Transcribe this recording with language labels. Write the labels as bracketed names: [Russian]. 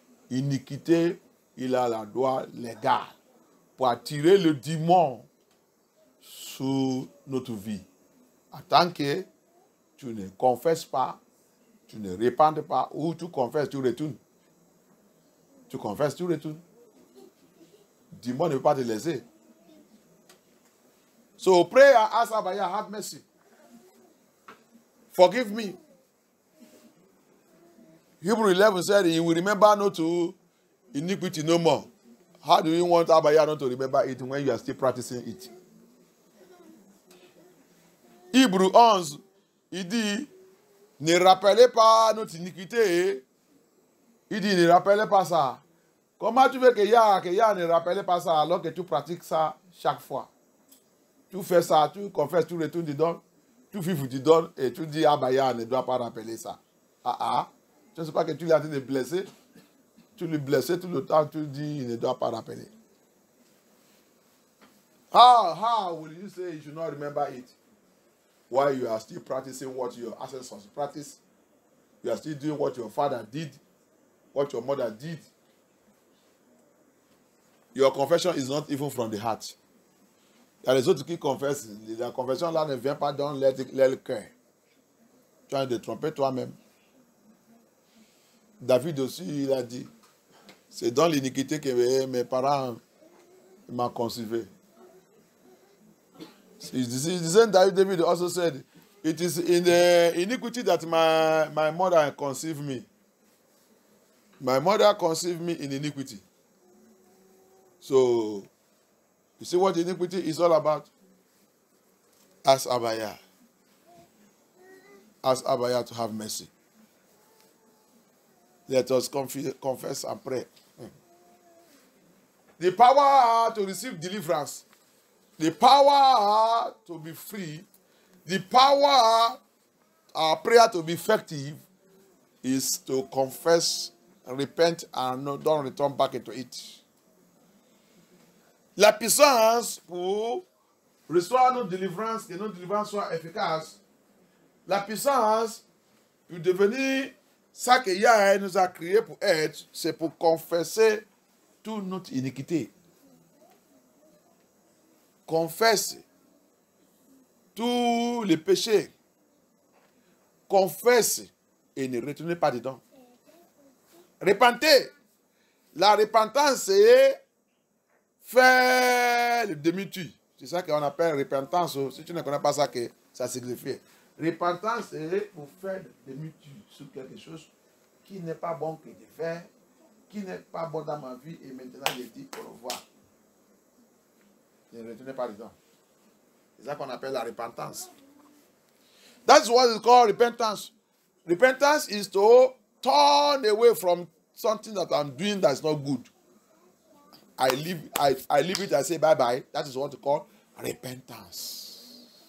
[French] Iniquité, il a la loi légale pour attirer le démon sur notre vie. En tant que tu ne confesses pas, tu ne répandes pas, ou tu confesses, tu retournes. Tu confesses, tu retournes. Le démon ne peut pas te laisser. [English] So pray and ask Abaya, have mercy. Forgive me. Hebrew 11 said he will remember not to iniquity no more. How do you want Abaya not to remember it when you are still practicing it? [French] Hébreu 11, il dit, ne rappelez pas notre iniquité. Il dit, ne rappelez pas ça. Comment tu veux que Yah ne rappelle pas ça alors que tu pratiques ça chaque fois? Tu fais ça, tu confesses, tu retournes dedans, tu vives dedans et tu dis, ah bah Yah ne doit pas rappeler ça. Je ne sais pas que tu l'as en train de blesser. Tu le blesses tout le temps, tu dis, il ne doit pas rappeler. [English] How will you say you should not remember it? While you are still practicing what your ancestors practiced, you are still doing what your father did, what your mother did. Your confession is not even from the heart. [French] Il y a les autres qui confessent. La confession là ne vient pas dans leur cœur. Tu as de tromper toi-même. David aussi, il a dit, c'est dans l'iniquité que mes parents m'ont concevé. [English] David also said, it is in the iniquity that my mother conceived me. My mother conceived me in iniquity. So, you see what iniquity is all about? Ask Abaya. Ask Abaya to have mercy. Let us confess and pray. The power to receive deliverance, the power to be free, the power our prayer to be effective is to confess, repent, and don't return back into it. [French] La puissance pour recevoir notre délivrance, que notre délivrance soit efficace, la puissance pour devenir ça que Yahweh nous a créé pour être, c'est pour confesser toute notre iniquité. Confesse tous les péchés. Confesse et ne retournez pas dedans. Repentez. La repentance, c'est faire le demi-tour. C'est ça qu'on appelle repentance. Si tu ne connais pas ça, que ça signifie. Repentance, c'est pour faire le demi-tour sur quelque chose qui n'est pas bon que de faire, qui n'est pas bon dans ma vie, et maintenant je dis au revoir. Ne retournez pas dedans. C'est ça qu'on appelle la repentance. [English] That's what is called repentance. Repentance is to turn away from something that I'm doing that's not good. I leave it, I say bye-bye. That is what we call repentance.